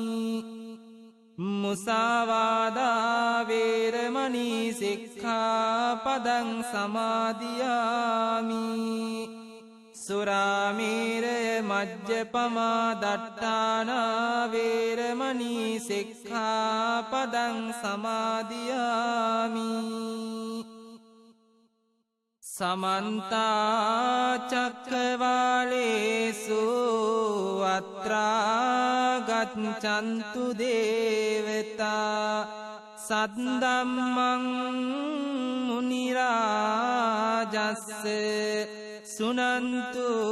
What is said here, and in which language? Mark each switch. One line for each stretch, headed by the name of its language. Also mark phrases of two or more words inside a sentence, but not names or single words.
Pali: මුසාවාදා වේරමණී සික්ඛාපදං සමාදියාමි සුරාමේරය මජ්ජපමා දට්ඨානා වේරමණී සික්ඛාපදං සමාදියාමි සමන්තා චක්කවාලේසු අත්‍රා ගච්ඡන්තු දේවතා සද්දම්මං මුනි රාජස්ස සුනන්තු